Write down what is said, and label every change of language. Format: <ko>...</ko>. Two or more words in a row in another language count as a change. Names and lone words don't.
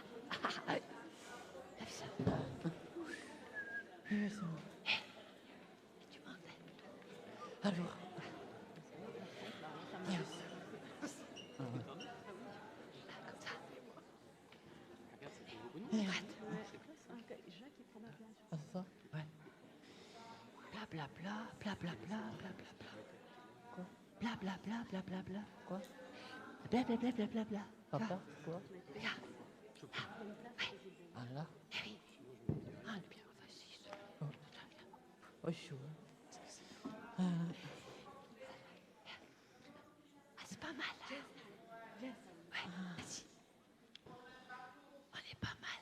<fr>Lève ça. Et tu montes. Alors. Comme ça. Droite. Ouais. Bla bla bla, bla bla bla, bla bla bla. Quoi? Bla bla bla, bla bla bla. Quoi? Bla bla bla bla bla bla. Papa, quoi? Regarde. Ouais. Ah là? Eh oui. Ah, bien, vas-y. Oh, je suis c'est pas mal. Ouais, vas-y. On est pas mal.</fr>